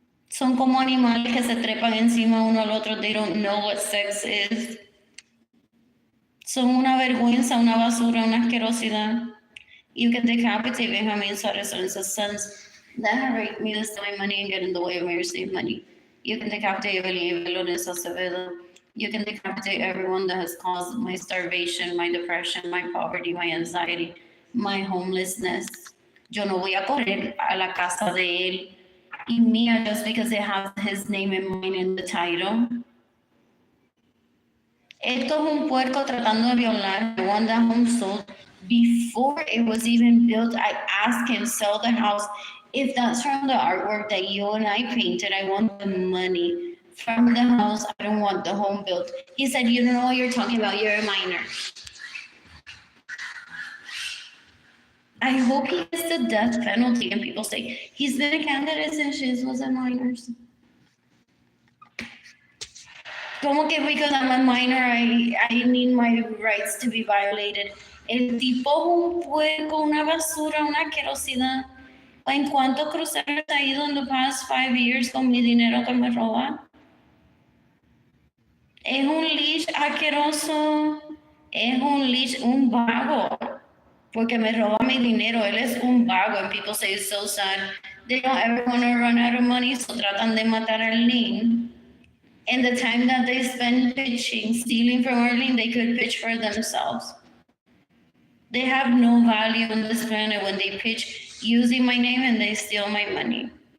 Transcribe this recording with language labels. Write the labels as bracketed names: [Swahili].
[Spanish] Son como animales que se trepan encima uno al otro. [English] They don't know what sex is. [Spanish] Son una vergüenza, una basura, una asquerosidad. [English] You can decapitate Benjamin Suarez and his sons that have raped me, to steal my money, and get in the way of me receiving money. You can decapitate Evelyn Lorenzo Acevedo. You can decapitate everyone that has caused my starvation, my depression, my poverty, my anxiety, my homelessness. [Spanish] Yo no voy a correr a la casa de él y mía [English] just because it has his name and mine in the title. [Spanish] Esto es un puerco tratando de violar [English] the one that home sold. Before it was even built, I asked him, sell the house. If that's from the artwork that you and I painted, I want the money from the house. I don't want the home built. He said, you don't know what you're talking about. You're a minor. I hope he gets the death penalty and people say, he's been a candidate since she was a minor. [Spanish] Como que [English] because I'm a minor, I need my rights to be violated. [Spanish] El tipo es un puerco, una basura, una asquerosidad. ¿En cuántos cruceros ha ido [English] in the past 5 years [Spanish] con mi dinero que me roba? Es un leech asqueroso. Es un leech, un vago. Porque me roba mi dinero. Él es un vago. [English] And people say it's so sad. They don't ever want to run out of money, so [Spanish] tratan de matar a Arlene. [English] And the time that they spend pitching, stealing from Arlene, they could pitch for themselves. They have no value on this planet when they pitch using my name and they steal my money.